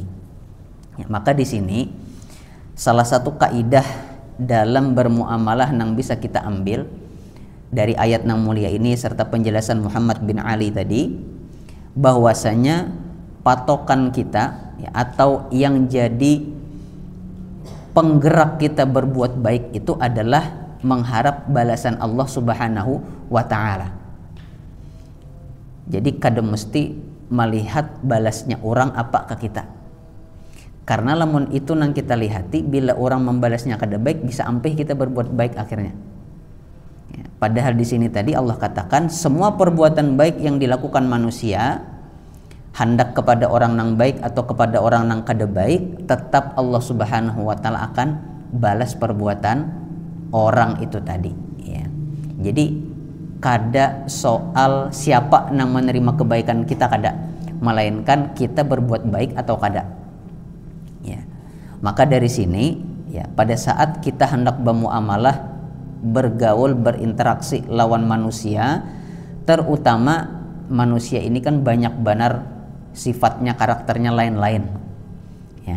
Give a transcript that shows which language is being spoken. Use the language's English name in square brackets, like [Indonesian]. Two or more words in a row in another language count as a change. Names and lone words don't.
[Indonesian] Ya, maka di sini salah satu kaidah dalam bermuamalah yang bisa kita ambil dari ayat yang mulia ini serta penjelasan Muhammad bin Ali tadi, bahwasanya patokan kita, ya, atau yang jadi penggerak kita berbuat baik itu adalah mengharap balasan Allah [Arabic] سبحانه وتعالى. [Banjar] Jadi kada mesti melihat balasnya orang apa ke kita. Karena lamun itu nang kita lihati, bila orang membalasnya kada baik bisa ampih kita berbuat baik akhirnya. [Indonesian] Ya, padahal di sini tadi Allah katakan semua perbuatan baik yang dilakukan manusia, hendak kepada orang nang baik atau kepada orang nang kada baik, tetap Allah [Arabic] سبحانه وتعالى [Indonesian] akan balas perbuatan orang itu tadi, ya. [Banjar] Jadi kada soal siapa nang menerima kebaikan kita, kada, melainkan kita berbuat baik atau kada, ya. [Indonesian] Maka dari sini, ya, pada saat kita hendak bermuamalah, bergaul, berinteraksi lawan manusia, terutama manusia ini kan banyak benar sifatnya, karakternya lain-lain, ya.